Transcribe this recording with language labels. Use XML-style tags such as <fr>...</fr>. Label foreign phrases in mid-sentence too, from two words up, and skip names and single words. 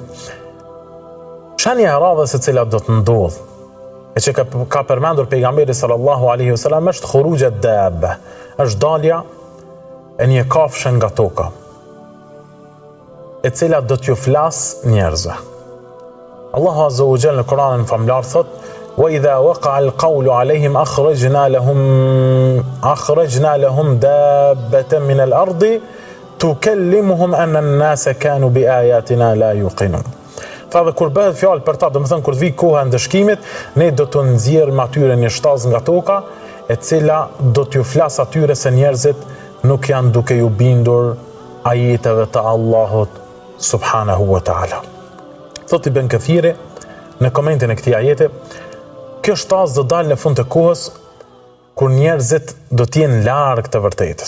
<sq>Shenja e radhës e cila do të ndodhë, e që ka përmendur pejgamberi</sq> <ar>صلى الله عليه وسلم,</ar> <sq>është</sq> <ar>خروج دابة,</ar> <sq>është dalja e një kafshë nga toka, e cila do t'ju flas njerëzve. Allahu</sq> <ar>عز وجل</ar> <sq>në Kur'anin famlar thot:</sq> <ar>"وإذا وقع القول عليهم أخرجنا لهم دابة من الأرض تكلمهم أن الناس كانوا بآياتنا لا يوقنون."</ar> <sq>Tha dhe kur bëhet fjalë për ta, do të thënë kur të vi koha e ndëshkimit, ne do të nxjerrim atyre një shtazë nga toka, e cila do t'ju flas atyre se njerëzit nuk janë duke ju bindur ajeteve të Allahut</sq> <ar>سبحانه وتعالى.</ar> <sq>Thot Ibn Kathiri në komentin e këtij ajeti, kjo shtazë do dalë në fund të kohës kur njerëzit do t'jenë larg të vërtetës.</sq>